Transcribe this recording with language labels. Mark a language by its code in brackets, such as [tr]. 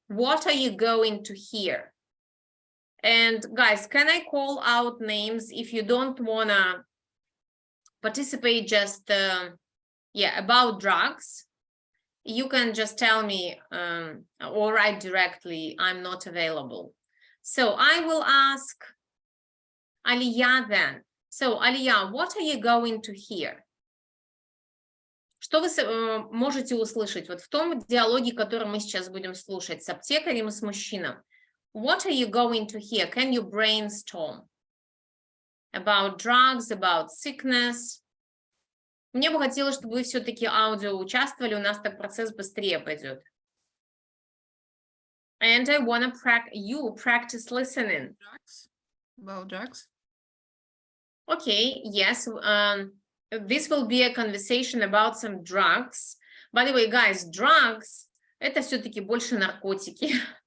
[en] What are you going to hear? And guys, can I call out names if you don't want to participate just, yeah, about drugs? You can just tell me or write directly, I'm not available. So I will ask Alия then. So Alия, what are you going to hear? [ru] Что вы можете услышать вот в том диалоге, который мы сейчас будем слушать с аптекарем и с мужчиной? [en] What are you going to hear? Can you brainstorm about drugs, about sickness? [ru] Мне бы хотелось, чтобы вы все-таки аудио участвовали, у нас так процесс быстрее пойдет. [en] And I want to practice listening. Drugs? About drugs? Okay, yes. This will be a conversation about some drugs. By the way, guys, drugs – [ru] это все-таки больше наркотики.